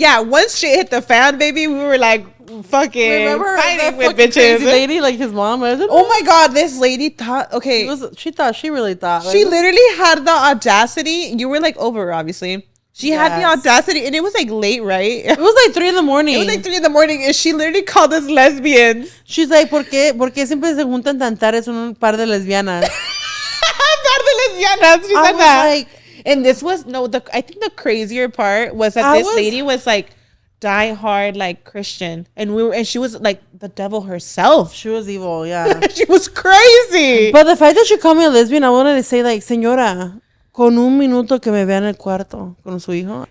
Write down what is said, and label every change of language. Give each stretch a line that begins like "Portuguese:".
English: Yeah, once shit hit the fan, baby, we were like fucking fighting with bitches. Crazy lady, like his mom. Oh my god, this lady thought. Okay, she really thought. She literally had the audacity. You were like over, obviously. She had the audacity, and it was like late, right? It was like 3 a.m. It was like 3 a.m, and she literally called us lesbians. She's like,
Spanish: ¿Por qué siempre se juntan tan tarde? Son un par de lesbianas. Par de lesbianas.
English: She said that. Like, and this was I think the crazier part was that this lady was like die hard like Christian, and she was like the devil herself. She was evil, yeah. She was crazy. But the fact that she called me a lesbian, I wanted to say like,
Spanish: señora, con un minuto que me vea en el cuarto con su hijo.